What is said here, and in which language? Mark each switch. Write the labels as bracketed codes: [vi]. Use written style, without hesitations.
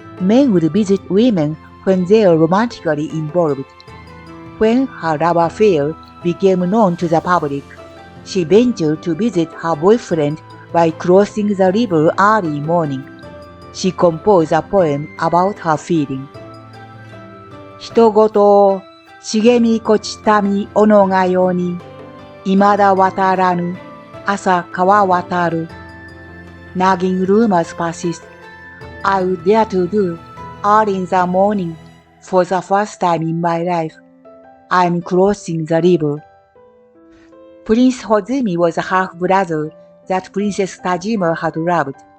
[en] Men would visit women when they are romantically involved. When her love affair became known to the public, she ventured to visit her boyfriend by crossing the river early morning. She composed a poem about her feeling. [ja] 人ごと茂みこちたみおのがよに、未だ渡らぬ朝川渡る。 [en] Nagging rumors persist. I would dare to do, early in the morning, for the first time in my life, I'm crossing the river. Prince Hozumi was a half-brother that Princess Tajima had loved.